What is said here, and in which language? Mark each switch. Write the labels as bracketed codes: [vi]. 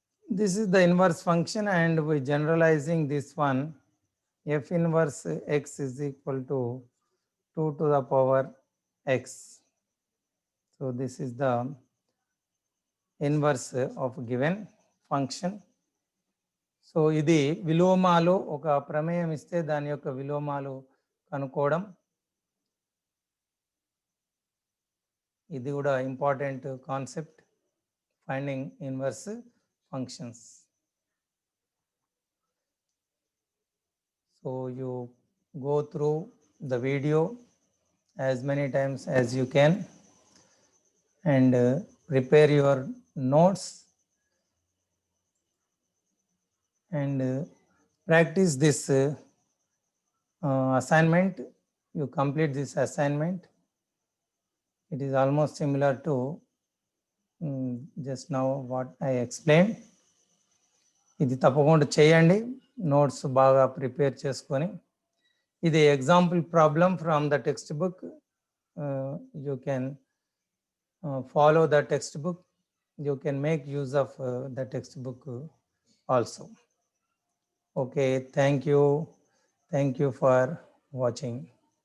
[en] This is the inverse function, and we generalizing this one, f inverse x is equal to 2 to the power x. So this is the inverse of given function. [te] So ఇది విలోమాలు, ఒక ప్రమేయం ఇస్తే దాని యొక్క విలోమాలు కనుక్కోవడం. ఇది కూడా [en] Important concept, finding inverse functions. So you go through the video as many times as you can and prepare your notes and practice this assignment. You complete this assignment. It is almost similar to just now what I explained. [te] ఇది తప్పకుండా చేయండి, notes బాగా prepare చేసుకొని. [en] ఇది example problem from the textbook. You can follow the textbook. You can make use of the textbook also. Okay, thank you for watching.